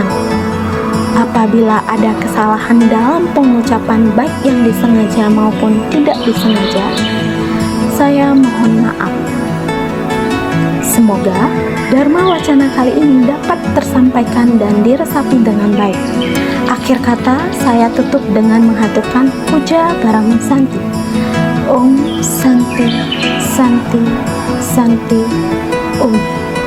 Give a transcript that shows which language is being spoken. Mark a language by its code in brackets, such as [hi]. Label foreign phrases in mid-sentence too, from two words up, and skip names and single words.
[id] Apabila ada kesalahan dalam pengucapan baik yang disengaja maupun tidak disengaja, saya mohon maaf. Semoga dharma wacana kali ini dapat tersampaikan dan diresapi dengan baik. Akhir kata, saya tutup dengan menghaturkan puja Garami Santi. [sa] Om Santi, Santi, Santi, Om.